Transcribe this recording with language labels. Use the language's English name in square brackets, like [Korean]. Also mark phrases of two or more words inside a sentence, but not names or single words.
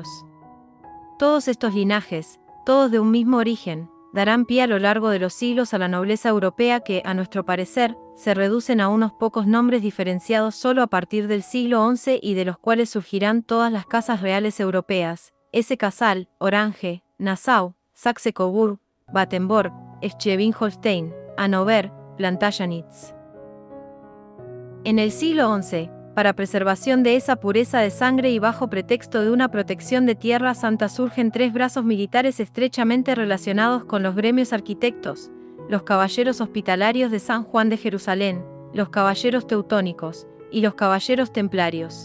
[Spanish] Todos estos linajes, todos de un mismo origen, darán pie a lo largo de los siglos a la nobleza europea que, a nuestro parecer, se reducen a unos pocos nombres diferenciados solo a partir del siglo XI y de los cuales surgirán todas las casas reales europeas: Hesse-Kassel, Orange, Nassau, Saxe-Coburg, Battenborg, Schleswig-Holstein, Hannover, Plantagenets. En el siglo XI, para preservación de esa pureza de sangre y bajo pretexto de una protección de Tierra Santa, surgen tres brazos militares estrechamente relacionados con los gremios arquitectos: los caballeros hospitalarios de San Juan de Jerusalén, los caballeros teutónicos y los caballeros templarios.